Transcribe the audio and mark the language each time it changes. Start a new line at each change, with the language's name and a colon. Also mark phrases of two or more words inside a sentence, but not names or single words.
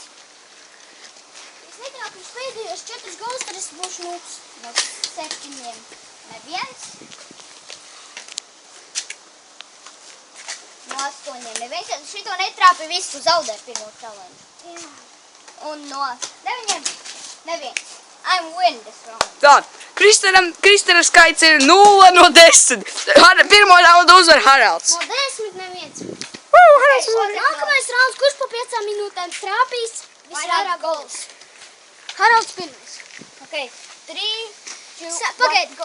Latvian: Es netrāpīšu pēdējos 4 golus, tad es būšu nūks. No 7 neviens. No 8 neviens. Šito netrāpi visu zaudē pirmo challenge. Jā. Un no 9 neviens.
English: I'm win this round.
Latvian: Tā, Kristera skaits ir 0 no 10. Pirmo raundu uzvar Haralds. No 10 neviens. Haralds uzvar. Nākamais rauns, kurš pa 5 minūtēm trāpīs visvairāk golus? Haralds pirmais. Ok, 3, 2, pagaid, go.